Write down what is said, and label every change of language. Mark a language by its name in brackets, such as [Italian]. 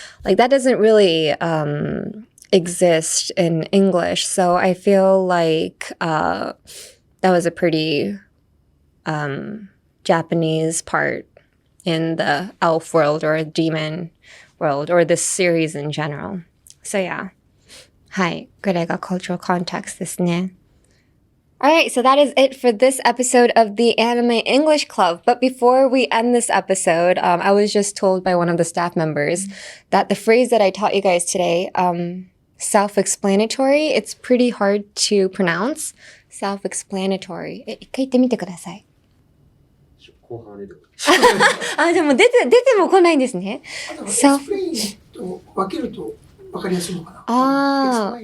[English] Like, that doesn't really exist in English. So I feel like that was a pretty Japanese part in the elf world or demon world or this series in general. So yeah. [Japanese] はい。これが cultural context ですね。 [English] Alright, so that is it for this episode of the Anime English Club. But before we end this episode, I was just told by one of the staff members that the phrase that I taught you guys today, self-explanatory, it's pretty hard to pronounce. Self-explanatory. [Japanese] 一回言ってみてください。後半ででも出ても来ないんですね。 explain と分けると分かりやすいのかな。